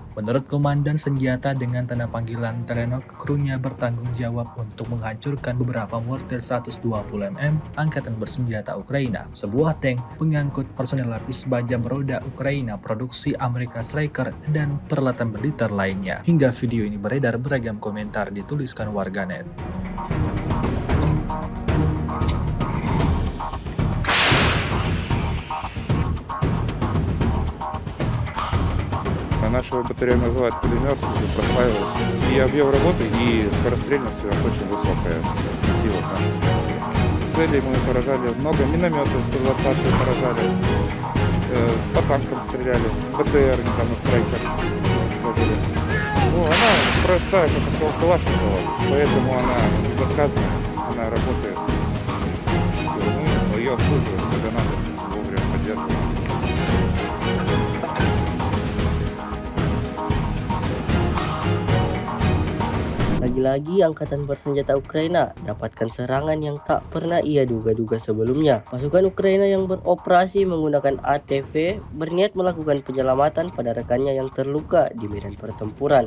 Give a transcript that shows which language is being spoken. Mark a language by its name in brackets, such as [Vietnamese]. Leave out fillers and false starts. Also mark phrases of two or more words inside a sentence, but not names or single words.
[Indonesian] Menurut Komandan Senjata dengan tanda panggilan Telenok, krunya bertanggung jawab untuk menghancurkan beberapa mortir 120 mm Angkatan Bersenjata Ukraina, sebuah tank pengangkut personel lapis baja beroda Ukraina produksi Amerika Striker dan peralatan militer lainnya. Hingga video ini beredar, beragam komentar dituliskan warganet. [Russian] Нашего батарея называют пулемет, профайлы. И объем работы, и скорострельность у нас очень высокая. Сила, цели мы поражали много, минометы 120 поражали, по танкам стреляли, БТР, там, Страйкер сложили. Ну, она простая, как Калашникова, поэтому она безотказная, она работает. Мы ее обслуживаем, когда надо, вовремя поддерживаем. [Indonesian] Lagi-lagi Angkatan Bersenjata Ukraina dapatkan serangan yang tak pernah ia duga-duga sebelumnya. Pasukan Ukraina yang beroperasi menggunakan ATV berniat melakukan penyelamatan pada rekannya yang terluka di medan pertempuran.